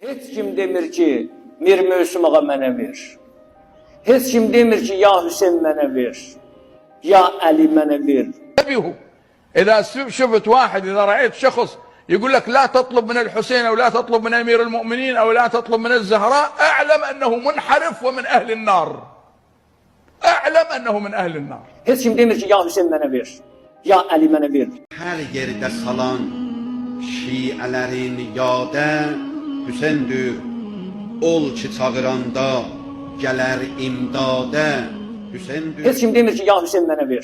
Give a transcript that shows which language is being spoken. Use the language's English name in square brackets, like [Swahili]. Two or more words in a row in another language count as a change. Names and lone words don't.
[Azerbaijani] Heç kim demir ki, Mir Mövsüm ağa mənə ver. Heç kim demir ki, ya Hüseyin mənə ver. Ya Ali mənə ver. [Arabic] انتبهوا إذا شفت واحد إذا رأيت شخص يقول لك لا تطلب من الحسين أو لا تطلب من أمير المؤمنين أو لا تطلب من الزهراء، أعلم أنه منحرف ومن أهل النار. أعلم أنه من أهل النار. [Azerbaijani] Heç kim demir ki, ya Hüseyin mənə ver. Ya Ali mənə ver. Hər yerdə salan şiələrin yadə Hüseyndür. Ol ki çağıranda gələr imdadə Hüseyndür. Heç kim demir ki, ya Hüseyin mənə ver.